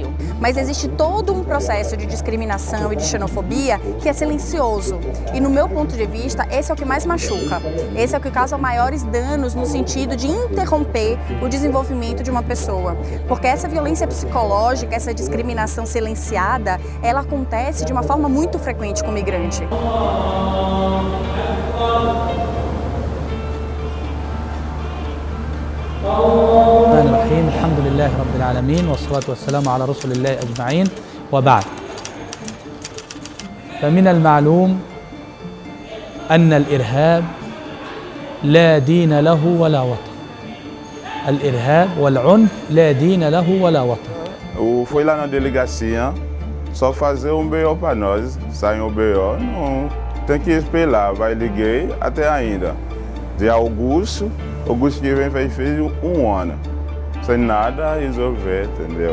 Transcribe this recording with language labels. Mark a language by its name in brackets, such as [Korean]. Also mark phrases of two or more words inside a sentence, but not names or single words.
[Portuguese] Mas existe todo um processo de discriminação e de xenofobia que é silencioso. E no meu ponto de vista, esse é o que mais machuca. Esse é o que causa maiores danos no sentido de interromper o desenvolvimento de uma pessoa. Porque essa violência psicológica, essa discriminação silenciada, ela acontece de uma forma muito frequente com o migrante. [Arabic] الرحمن الرحيم الحمد لله رب العالمين والصلاة والسلام على رسول الله أجمعين وبعد فمن المعلوم أن الإرهاب لا دين له ولا وطن الإرهاب والعنف لا دين له ولا وطن. [Portuguese] Fui lá na delegacia, só fazer um BO para nós, sai um BO, não tem que esperar, vai liguei até ainda. De Augusto que fez um ano, sem nada resolver, entendeu?